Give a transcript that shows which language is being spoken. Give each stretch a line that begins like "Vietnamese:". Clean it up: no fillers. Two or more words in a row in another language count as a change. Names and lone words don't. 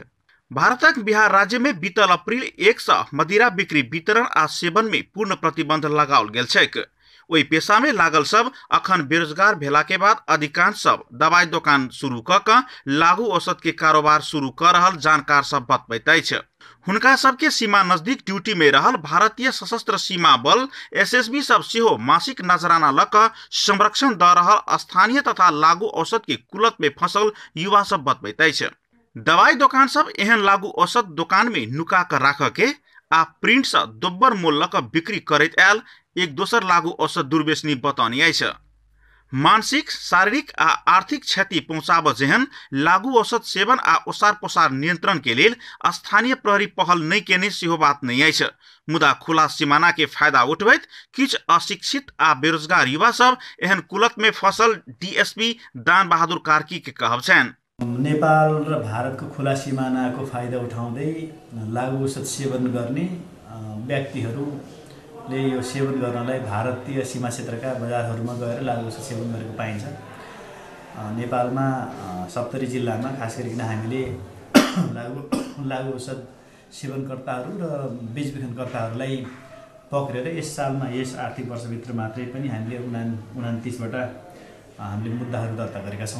Maithili: भारतक बिहार राज्य में बीतल अप्रैल 1 से मदिरा बिक्री, वितरण आ सेवन में पूर्ण प्रतिबंध लगाओल गेल छैक। ओहि पेशा में लागल सब अखन बेरोजगार भेला के बाद अधिकांश सब दवाई दुकान शुरू क लागू औषध के कारोबार शुरू कर रहल जानकार सब बतबैत अछि। हुनका सबके सीमा नजदीक ड्यूटी में रहल भारतीय सशस्त्र सीमा बल एसएसबी सब सेहो मासिक नजराना ल क संरक्षण द रहल स्थानीय तथा लागू औषध के कुलत में फंसल युवा सब बतबैत अछि। दवाई दुकान सब एहन लागू औषध दुकान में नुका कर राख के आ प्रिंट से दोब्बर मोल लक बिक्री करैत आयल एक दोसर लागू औषध दुर्व्यसनी बतानी अछि। मानसिक, शारीरिक आ आर्थिक क्षति पहुंचाब जेहन लागू औषध सेवन आ ओसार पोसार नियंत्रण के लेल स्थानीय प्रहरी पहल नहीं केने सेहो बात नहीं अछि। मुदा खुला सीमाना के फायदा उठबैत किछ अशिक्षित आ बेरोजगार युवा सब एहन कुलत में फसल डीएसपी दान बहादुर कार्की के कहब छन्।
Nepali: नेपाल र भारतको खुला सीमानाको फाइदा उठाउँदै लागू औषध सेवन गर्ने व्यक्तिहरूले यो सेवन गर्नलाई भारतीय सीमा क्षेत्रका बजारहरूमा गएर लागू औषध सेवन गरेको पाइन्छ। नेपालमा सप्तरी जिल्लामा खास गरिकन हामीले लागू औषध सेवनकर्ताहरू र बेचबिखनकर्ताहरूलाई पक्रेर यस सालमा यस आर्थिक वर्षभित्र मात्रै पनि हामीले 29 वटा हामीले मुद्दाहरू दर्ता गरेका छौँ।